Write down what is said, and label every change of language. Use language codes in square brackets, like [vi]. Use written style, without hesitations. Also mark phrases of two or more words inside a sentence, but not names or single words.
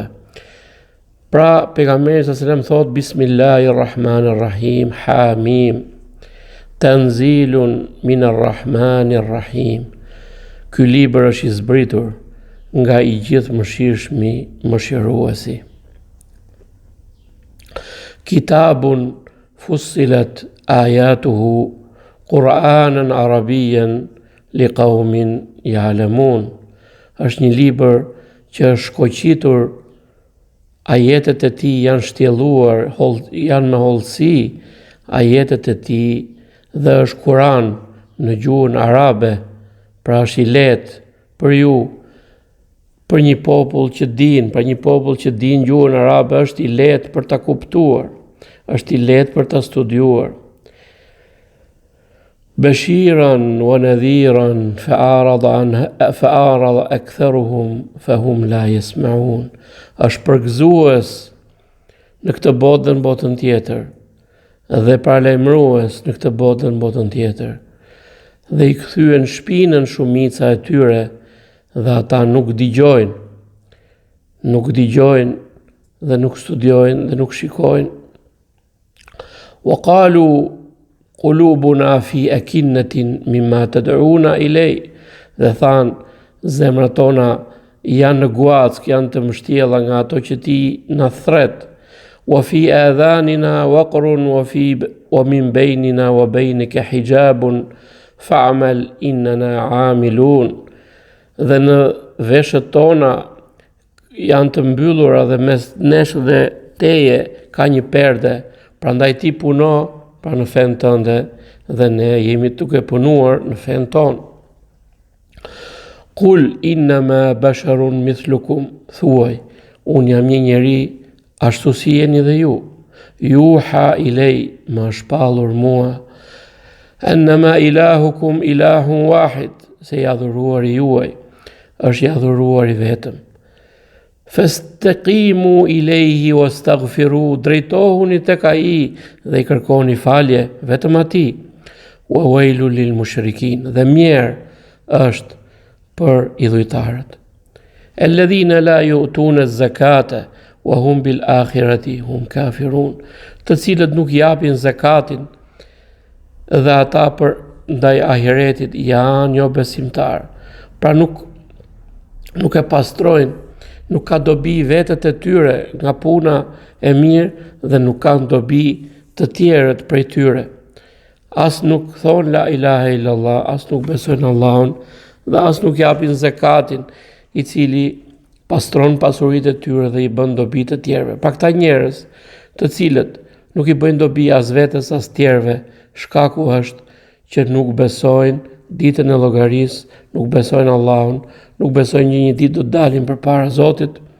[sq] Pra, pejgamberi [ar] صلى الله عليه وسلم thot بسم الله الرحمن الرحيم حم تنزيل من الرحمن الرحيم. [sq] Ky libër është i zbritur nga i gjithë mëshirshmi, mëshiruesi. [ar] كتاب فصلت آياته قرآنا عربيا لقوم يعلمون. [sq] Është një libër që është shkoqitur, ajetet e tij janë shtjelluar, janë me hollësi ajetet e tij, dhe është Kur'an në gjuhën arabe, pra është i lehtë për ju, për një popull që din gjuhën arabe, është i lehtë për ta kuptuar, është i lehtë për ta studiuar. [ar] بشيرا ونذيرا فأعرض أكثرهم فهم لا يسمعون. [sq] Është përgëzues në këtë botë dhe në botën tjetër, dhe paralajmërues në këtë botë dhe në botën tjetër. Dhe i kthyen shpinën shumica e tyre, dhe ata nuk dëgjojnë dhe nuk studiojnë dhe nuk shikojnë. [ar] وقالوا قلوبنا في أكنة مما تدعونا إليه. [sq] Dhe than, zemrat tona janë në guack, janë të mështjella nga ato që ti na thret. [ar] وفي آذاننا وقر ومن بيننا وبينك حجاب فاعمل إننا عاملون. [sq] Dhe në veshët tona janë të mbyllura dhe mes nesh dhe teje ka një perde, prandaj ti puno pra në fen tënde dhe ne jemi duke punuar në fen tonë. [ar] قل إنما بشر مثلكم, [sq] thuaj, unë jam një njeri ashtu si jeni dhe ju. [ar] يوحى إلي, [sq] ma shpallur mua, [ar] أنما إلهكم إله واحد, [sq] se i adhuruari juaj është i adhuruari vetëm. [ar] فاستقيموا إليه واستغفروا, [sq] drejtohuni tek ai dhe i kërkoni falje vetëm atij. [ar] وويل للمشركين, [sq] dhe mjerë është për idhujtarët. [ar] الذين لا يؤتون الزكاة وهم بالآخرة هم كافرون, [sq] të cilët nuk japin zakatin dhe ata për ndaj ahiretit janë jo besimtar. Pra nuk e pastrojnë, nuk ka dobi vetët e tyre nga puna e mirë dhe nuk kanë dobi të tjerët prej tyre. As nuk thonë [ar] لا إله إلا الله, [sq] as nuk besojnë Allahun dhe as nuk japin zakatin, i cili pastron pasuritë e tyre dhe i bën dobi të tjerëve. Pra këta njerëz, të cilët nuk i bëjnë dobi as vetes as tjerëve, shkaku është që nuk besojnë ditën e llogarisë, nuk besojnë Allahun, nuk besojnë një ditë do të dalin përpara Zotit.